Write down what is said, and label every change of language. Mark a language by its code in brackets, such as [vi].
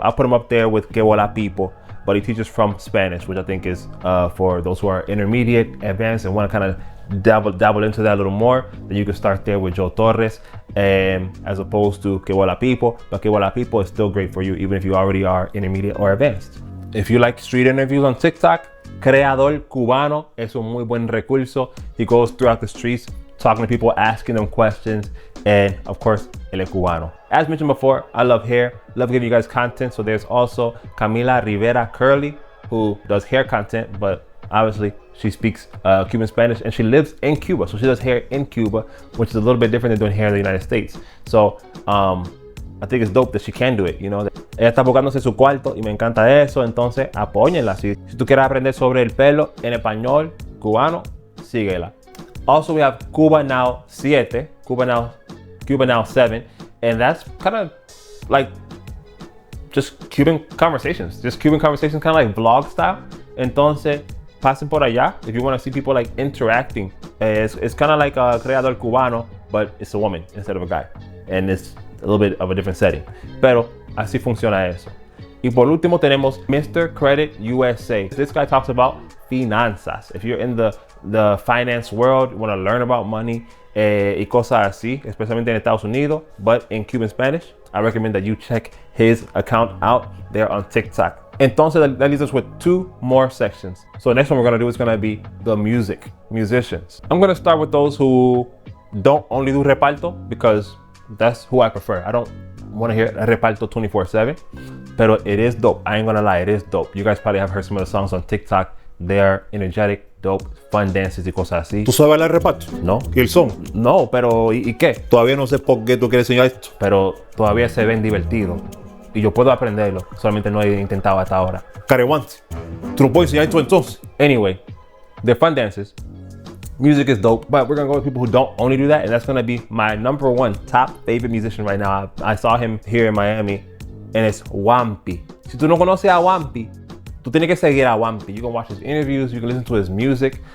[en] I'll put him up there with Que Bola Pipo, but he teaches from Spanish, which I think is for those who are intermediate, advanced, and want to kind of dabble into that a little more. Then you can start there with Joe Torres, as opposed to Que Bola Pipo. But Que Bola Pipo is still great for you, even if you already are intermediate or advanced. If you like street interviews on TikTok, Creador Cubano [es] es un muy buen recurso. [en] He goes throughout the streets, talking to people, asking them questions, and of course, El Cubano. As mentioned before, I love hair, love giving you guys content. So there's also Camila Rivera Curly, who does hair content, but obviously she speaks Cuban Spanish and she lives in Cuba. So she does hair in Cuba, which is a little bit different than doing hair in the United States. So I think it's dope that she can do it, you know. [es] Ella está buscándose su cuarto y me encanta eso, entonces apóyenla. Si tú quieres aprender sobre el pelo en español cubano, síguela. [en] Also, we have Cuba Now 7, Cuba Now 7, and that's kind of like just Cuban conversations, kind of like vlog style. [es] Entonces, pasen por allá [en] if you want to see people like interacting. It's kind of like a Creador Cubano, but it's a woman instead of a guy, and it's a little bit of a different setting. [es] Pero así funciona eso. Y por último tenemos Mr. [en] Credit USA. This guy talks about finanzas. If you're in the finance world, you want to learn about money [es] y cosas así, especialmente en Estados Unidos, [en] but in Cuban Spanish, I recommend that you check his account out there on TikTok. Entonces, that leaves us with 2 more sections. So the next one we're gonna do is gonna be the musicians. I'm gonna start with those who don't only do reparto, because that's who I prefer. I don't wanna hear reparto 24/7, pero it is dope. I ain't gonna lie, it is dope. You guys probably have heard some of the songs on TikTok. They're energetic, dope, fun dances [es] y cosas así. ¿Tú sabes bailar reparto? No. ¿Y el son? No, pero ¿y qué? Todavía no sé por qué tú quieres enseñar esto. Pero todavía se ven divertidos. Y yo puedo aprenderlo, solamente no he intentado hasta ahora. Careguante. ¿Tú no puedes enseñar esto entonces? [en] Anyway, they're fun dances. Music is dope, but we're gonna go with people who don't only do that, and that's gonna be my #1 top favorite musician right now. I saw him here in Miami, and it's Wampi. [es] Si tú no conoces a Wampi, tú tienes que seguir a Wampi. [en] You can watch his interviews, you can listen to his music.